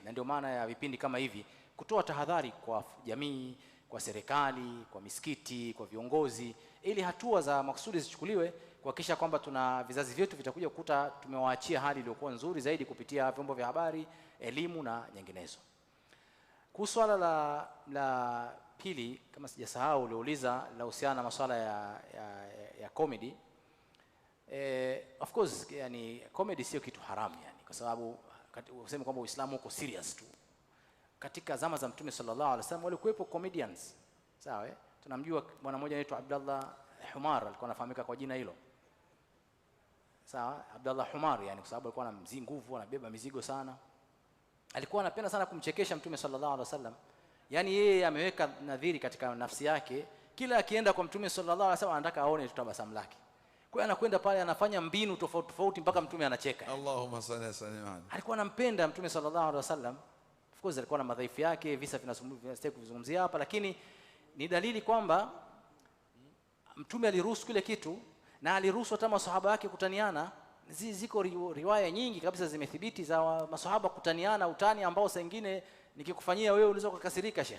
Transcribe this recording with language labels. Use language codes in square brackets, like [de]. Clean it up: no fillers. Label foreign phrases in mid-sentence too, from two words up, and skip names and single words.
[sw] Na ndio maana ya vipindi kama hivi kutoa tahadhari kwa jamii, kwa serikali, kwa misikiti, kwa viongozi, ili hatua za makusudi zichukuliwe kuhakikisha kwamba tuna vizazi vyetu vitakuja kukuta tumewaachia hali iliyokuwa nzuri zaidi kupitia vyombo vya habari, elimu na nyinginezo. Kuhusu swala la pili, kama sijasahau, uliuliza la husiana na masuala ya comedy. [en] Of course, [sw] yani comedy sio kitu haramu, yani kwa sababu useme kwamba Uislamu uko serious tu. Katika zama za Mtume [ar] صلى الله عليه وسلم [sw] walikuwepo comedians. Sawa? Tunamjua bwana mmoja anaitwa Abdullah Humar, alikuwa anafahamika kwa jina hilo. Sawa? Abdullah Humar, yani kwa sababu alikuwa na nguvu, anabeba mizigo sana. Alikuwa anapenda sana kumchekesha Mtume [ar] صلى الله عليه وسلم. [sw] Yani yeye ameweka nadhiri katika nafsi yake, kila akienda kwa Mtume [ar] صلى الله عليه وسلم [sw] anataka aone tutabasamu lake. Kwa hiyo anakwenda pale anafanya mbinu tofauti tofauti mpaka Mtume anacheka. [ar] اللهم صل على سيدنا. [sw] Alikuwa anampenda Mtume [ar] صلى الله عليه وسلم. [en] Of course [sw] alikuwa na madhaifu yake, visa vinasitaki kuvizungumzia hapa, lakini ni dalili kwamba Mtume aliruhusu kile kitu, na aliruhusu hata maswahaba wake kutaniana. Ziko riwaya nyingi kabisa zimethibiti za maswahaba kutaniana, utani ambao saa nyingine nikikufanyia wewe unaweza kukasirika Sheikh.